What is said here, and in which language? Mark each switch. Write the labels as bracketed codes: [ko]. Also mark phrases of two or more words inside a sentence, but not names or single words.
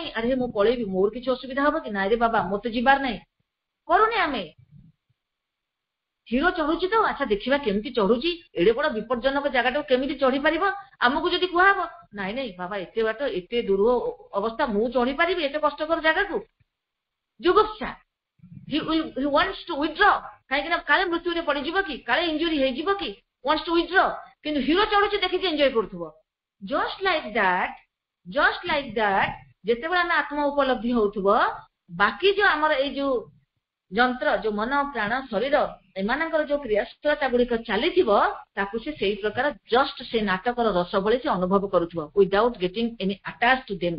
[or] ଆରେ ମୁଁ ପଳେଇବି, ମୋର କିଛି ଅସୁବିଧା ହବ କି? ନାଇଁ ରେ ବାବା, ମତେ ଯିବାର ନାହିଁ, କରୁନି ଆମେ। ହିରୋ ଚଢୁଛି ତ, ଆଚ୍ଛା ଦେଖିବା କେମିତି ଚଢୁଛି, ଏଡେ ବଡ ବିପଜ୍ଜନକ ଜାଗାଟାକୁ କେମିତି ଚଢି ପାରିବ। ଆମକୁ ଯଦି କୁହାହବ ନାଇଁ ନାଇଁ ବାବା, ଏତେ ବାଟ, ଏତେ ଦୂର ଅବସ୍ଥା, ମୁଁ ଚଢି ପାରିବି ଏତେ କଷ୍ଟକର ଜାଗାକୁ? [en] ଜୁଗୁପ୍ସା। He wants to withdraw, [or] କାହିଁକି ନା କାଳେ ମୃତ୍ୟୁରେ ପଡିଯିବ କି, କାଳେ ଇଞ୍ଜୁରି ହେଇଯିବ କି, [en] wants to withdraw। [or] କିନ୍ତୁ ହିରୋ ଚଢୁଛି ଦେଖିକି ଏନ୍ଜୟ କରୁଥିବ। [en] just like that [or] ଯେତେବେଳେ ଆମେ ଆତ୍ମ ଉପଲବ୍ଧି ହଉଥିବ, ବାକି ଯୋଉ ଆମର ଏଇ ଯୋଉ ଯନ୍ତ୍ର, ଯୋଉ ମନ ପ୍ରାଣ ଶରୀର, ଏମାନଙ୍କର ଯୋଉ କ୍ରିୟାଶୀଳତା ଗୁଡିକ ଚାଲିଥିବ, ତାକୁ ସେ ସେଇ ପ୍ରକାର ଜଷ୍ଟ ସେ ନାଟକର ରସ ଭଳି ସେ ଅନୁଭବ କରୁଥିବ, [en] without getting any attach to them.